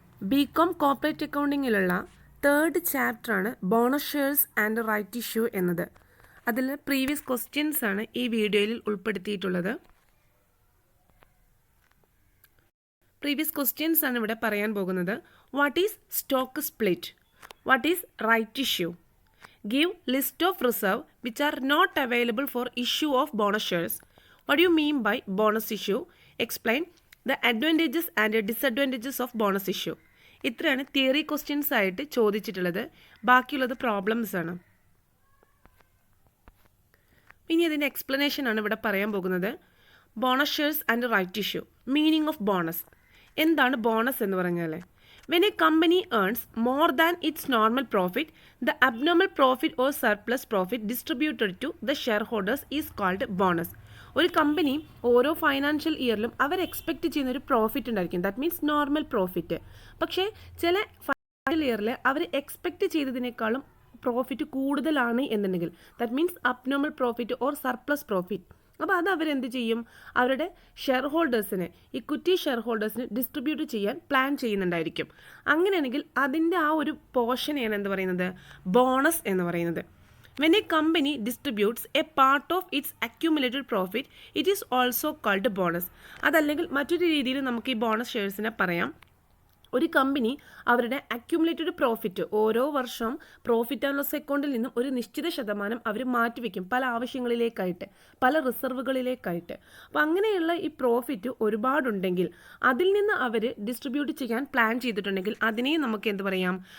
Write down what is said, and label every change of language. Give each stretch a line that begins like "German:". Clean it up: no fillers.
Malayalam: BCom corporate അക്കൗണ്ടിങ്ങിലുള്ള third ചാപ്റ്ററാണ് bonus shares and right issue എന്നത്. അതിൽ പ്രീവിയസ് ക്വസ്റ്റ്യൻസ് ആണ് ഈ വീഡിയോയിൽ ഉൾപ്പെടുത്തിയിട്ടുള്ളത്. പ്രീവിയസ് ക്വസ്റ്റ്യൻസ് ആണ് ഇവിടെ പറയാൻ പോകുന്നത്.
English: What is stock split? What is right issue? Give list of reserve which are not available for issue of bonus shares. What do you mean by bonus issue? Explain the advantages and disadvantages of bonus issue.
Malayalam: ഇത്രയാണ് theory questions ആയിട്ട് ചോദിച്ചിട്ടുള്ളത്. ബാക്കിയുള്ളത് problems ആണ്. ഇനി അതിൻ്റെ explanation ആണ് ഇവിടെ പറയാൻ പോകുന്നത്. Bonus shares and right issue. Meaning of bonus. എന്താണ് ബോണസ് എന്ന് പറഞ്ഞാൽ?
English: When a company earns more than its normal profit, the abnormal profit or surplus profit distributed to the shareholders is called bonus.
Malayalam: ഒരു company ഓരോ financial ഇയറിലും അവർ expect ചെയ്യുന്ന ഒരു profit ഉണ്ടായിരിക്കും.
English: That means normal profit.
Malayalam: പക്ഷേ ചില financial ഇയറിൽ അവർ expect ചെയ്തതിനേക്കാളും profit കൂടുതലാണ് എന്നുണ്ടെങ്കിൽ that means abnormal profit or surplus profit. അപ്പോൾ അത് അവരെന്ത് ചെയ്യും? അവരുടെ ഷെയർ ഹോൾഡേഴ്സിന്, ഇക്വിറ്റി ഷെയർ ഹോൾഡേഴ്സിന് ഡിസ്ട്രിബ്യൂട്ട് ചെയ്യാൻ പ്ലാൻ ചെയ്യുന്നുണ്ടായിരിക്കും. അങ്ങനെയാണെങ്കിൽ അതിൻ്റെ ആ ഒരു പോർഷനെയാണ് എന്ത് പറയുന്നത്? ബോണസ് എന്ന് പറയുന്നത്.
English: When a company distributes a part of its accumulated profit, it is also called bonus.
Malayalam: അതല്ലെങ്കിൽ മറ്റൊരു രീതിയിൽ നമുക്ക് ഈ ബോണസ് ഷെയർസിനെ പറയാം. ഒരു കമ്പനി അവരുടെ അക്യുമുലേറ്റഡ് പ്രോഫിറ്റ് ഓരോ വർഷം പ്രോഫിറ്റ് ആൻഡ് ലോസ് അക്കൗണ്ടിൽ നിന്നും ഒരു നിശ്ചിത ശതമാനം അവർ മാറ്റിവെക്കും പല ആവശ്യങ്ങളിലേക്കായിട്ട്, പല റിസർവുകളിലേക്കായിട്ട്. അപ്പോൾ അങ്ങനെയുള്ള ഈ പ്രോഫിറ്റ് ഒരുപാടുണ്ടെങ്കിൽ അതിൽ നിന്ന് അവർ ഡിസ്ട്രിബ്യൂട്ട് ചെയ്യാൻ പ്ലാൻ ചെയ്തിട്ടുണ്ടെങ്കിൽ അതിനെ നമുക്ക് എന്ത് പറയാം?